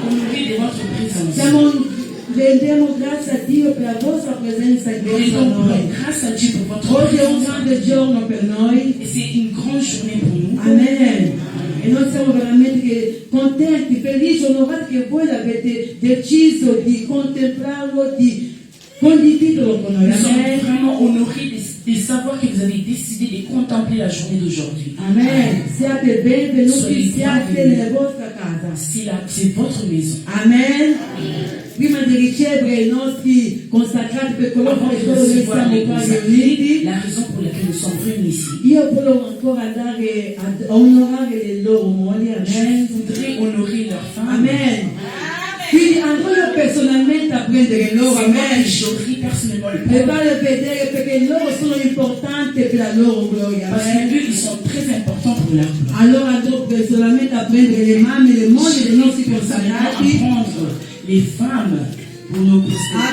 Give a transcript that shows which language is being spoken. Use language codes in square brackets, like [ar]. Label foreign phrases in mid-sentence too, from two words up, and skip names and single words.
[it] Rendiamo grazie a Dio per la vostra presenza in mezzo a noi. Oggi è un grande giorno per noi. Amen. E noi siamo veramente contenti, felici, onorati che voi avete deciso di contemplarlo, di condividerlo con noi. [fr] Nous sommes vraiment honorés de savoir que vous avez décidé de contempler la journée d'aujourd'hui. Amen. [it] Siate benvenuti, siate nella vostra casa. [fr] C'est votre maison. Amen. [it] Prima di ricevere i nostri consacrati per coloro che noi siamo qua riuniti, [fr] la raison pour laquelle nous sommes réunis ici, [it] io volevo ancora andare ad onorare le loro mogli. Amen. [fr] je voudrais honorer leurs femmes. Amen. [it] Quindi andrò io personalmente a prendere loro. Amen. [fr] J'aurai personnellement le [it] Per [fr] plan. [it] farle vedere perché loro sono importanti per la loro gloria. [fr] Parce Amen. qu'eux, ils sont très importants pour leur gloire. [it] Allora andrò personalmente a prendere le mamme, le mogli dei nostri [fr] Nous allons [it] consacrati. [fr] apprendre les femmes pour nos consacrés.